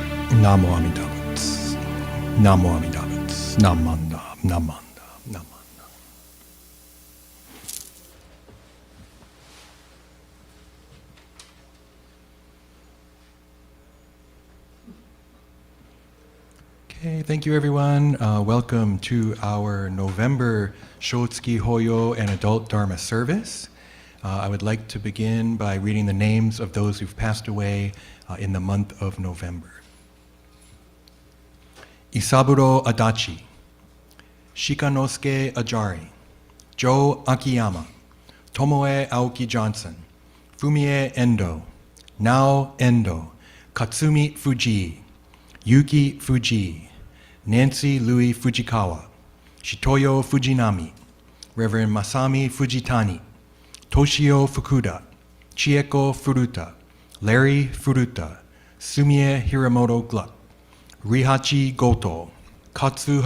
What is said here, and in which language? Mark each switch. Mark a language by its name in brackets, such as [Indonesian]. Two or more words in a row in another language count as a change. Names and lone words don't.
[Japanese] Namo Amida Butsu. Namo Amida Butsu. Namanda. Namanda. Namanda. [English] Okay, thank you everyone. Welcome to our November [Japanese] Shotsuki Hoyo [English] and Adult Dharma service. I would like to begin by reading the names of those who've passed away in the month of November. Isaburo Adachi, Shikanosuke Ajari, Joe Akiyama, Tomoe Aoki Johnson, Fumie Endo, Nao Endo, Katsumi Fuji, Yuki Fuji, Nancy Louis Fujikawa, Shitoyo Fujinami, Reverend Masami Fujitani, Toshio Fukuda, Chieko Furuta, Larry Furuta, Sumie Hiramoto Gluck, Rihachi Goto, Katsu